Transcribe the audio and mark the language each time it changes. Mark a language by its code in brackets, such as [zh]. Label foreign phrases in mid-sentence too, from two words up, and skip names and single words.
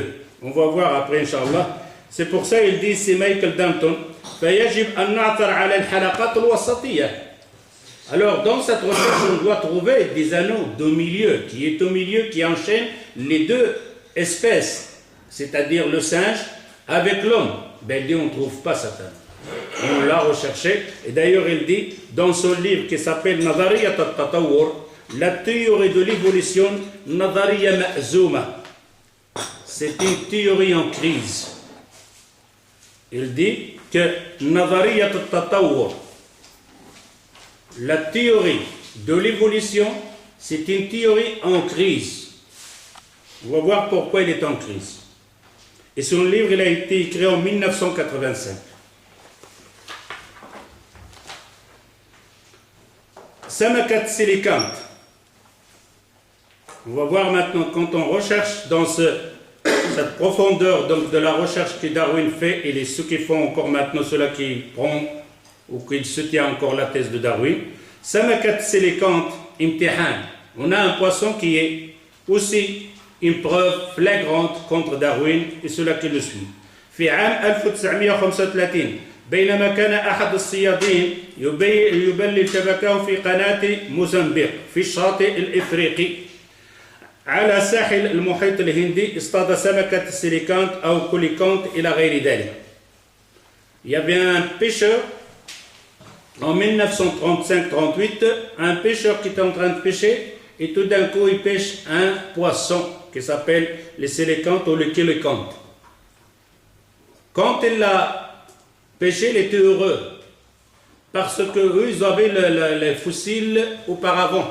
[fr] On va voir après, [ar] إن شاء الله. [fr] C'est pour ça qu'il dit, c'est Michael Danton, alors dans cette recherche, on doit trouver des anneaux de milieu, qui enchaînent les deux espèces, c'est-à-dire le singe avec l'homme. Ben, il dit, on ne trouve pas cet anneau. On l'a recherché, et d'ailleurs il dit, dans son livre qui s'appelle [ar] نظرية التطور, [fr] la théorie de l'évolution, [ar] نظرية مأزومة, [fr] c'est une théorie en crise. Il dit que [ar] نظرية التطور, [fr] la théorie de l'évolution, c'est une théorie en crise. On va voir pourquoi il est en crise. Et son livre, il a été écrit en 1985. [ar] سمكة سيليكانت. [fr] On va voir maintenant, quand on recherche dans cette profondeur donc, de la recherche que Darwin fait, et ceux qui font encore maintenant, ceux-là qui prennent ou qui soutiennent encore la thèse de Darwin, [ar] سمكة سيليكانت امتحان. [fr] On a un poisson qui est aussi une preuve flagrante contre Darwin et ceux-là qui le suivent. [ar] في عام 1935 بينما كان أحد الصيادين يبلل شبكه في قناة موزمبيق في الشاطئ الإفريقي على ساحل المحيط الهندي اصطاد سمكة السيليكانت أو كوليكانت إلى غير ذلك. [fr] Il y avait un pêcheur en 1935-38, un pêcheur qui était en train de pêcher et tout d'un coup il pêche un poisson qui s'appelle les sélécantes ou le kélécantes. Quand il l'a pêché, il était heureux parce que eux, ils avaient les fossiles auparavant.